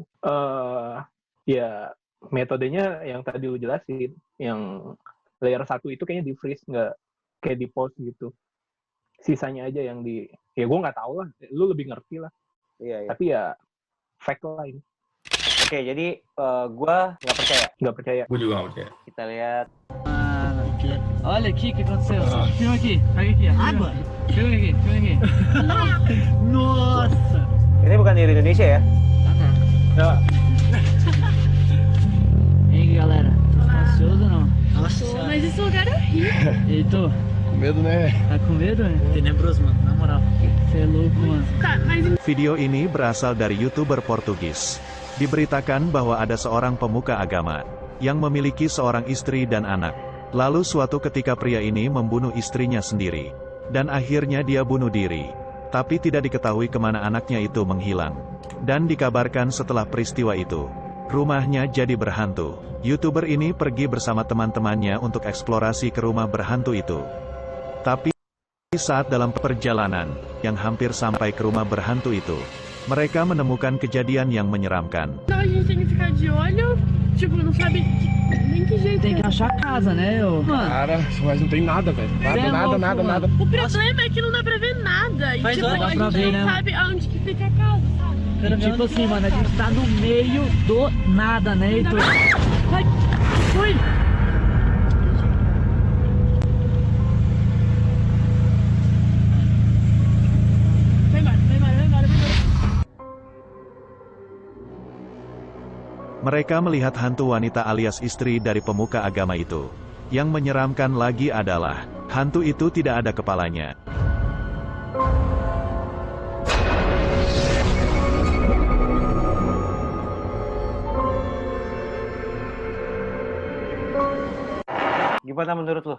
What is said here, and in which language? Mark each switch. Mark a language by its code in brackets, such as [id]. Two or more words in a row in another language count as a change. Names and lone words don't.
[id] Ya metodenya yang tadi lu jelasin, yang layer 1 itu kayaknya di freeze, nggak kayak di pause gitu. Sisanya aja yang ya gue nggak tahu lah, lu lebih ngerti lah. Iya. Tapi ya fact lah ini. Oke, jadi gue nggak percaya. Gue juga nggak percaya. Kita lihat. [pt] Olha aqui o que aconteceu. Filma aqui, pega aqui. Água? Filma aqui. Nossa! [id] Ini bukan dari Indonesia ya? Ya. [pt] Galera, tá ansioso ou não? Nossa, mas esse lugar é horrível. E tu? Com medo, né? Tá com medo? Tenebroso, mano, na moral. Você é louco, mano. Tá, mas [id] Video ini berasal dari YouTuber Portugis. Diberitakan bahwa ada seorang pemuka agama yang memiliki seorang istri dan anak. Lalu suatu ketika pria ini membunuh istrinya sendiri. Dan akhirnya dia bunuh diri. Tapi tidak diketahui kemana anaknya itu menghilang. Dan dikabarkan setelah peristiwa itu, rumahnya jadi berhantu. YouTuber ini pergi bersama teman-temannya untuk eksplorasi ke rumah berhantu itu. Tapi saat dalam perjalanan, yang hampir sampai ke rumah berhantu itu, mereka menemukan kejadian yang menyeramkan. [pt] não, a gente tem que ficar de olho, tipo, não sabe nem que jeito. Tem que achar a casa, né, ô? Mano, Cara, mas não tem nada, velho. Nada. O problema é que não dá pra ver nada. E, Faz tipo, hora a pra gente ver, não né? sabe aonde que fica a casa, sabe? tipo assim, mano, a gente tá no meio do nada, né, Heitor? Vai, fui! Vai embora. [id] Mereka melihat hantu wanita alias istri dari pemuka agama itu. Yang menyeramkan lagi adalah, hantu itu tidak ada kepalanya. Gimana menurut lo?